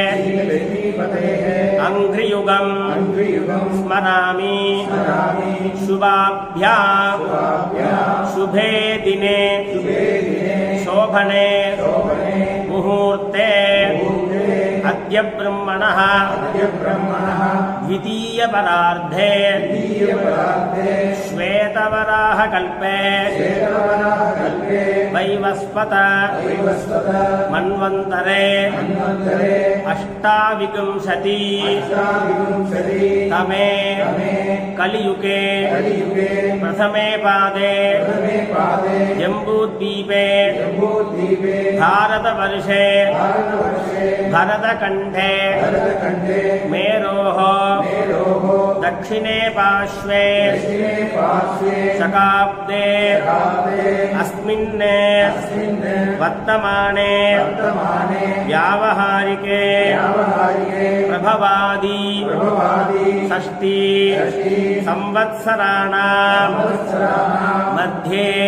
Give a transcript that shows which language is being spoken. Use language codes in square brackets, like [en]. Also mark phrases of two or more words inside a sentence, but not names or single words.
[sa] अंघ्रियुगं स्मरामि शुभाभ्यां शुभे दिने शोभने मुहूर्ते अद्य ब्रह्मणः द्वितीय परार्धे श्वेतवराह कल्पे श्वेतवराह कल्पे वैशाख शुक्ल पक्षे वैशाख शुक्ल पक्षे वैवस्वत मन्वन्तरे अष्टाविंशति तमे कलियुगे प्रथमे पादे जम्बूद्वीपे भारतवर्षे भरतखण्डे मेरोः दक्षिणे पार्श्वे शकाब्दे अस्मिन् वर्तमाने व्यावहारिके प्रभवादि षष्ठी संवत्सराणां मध्ये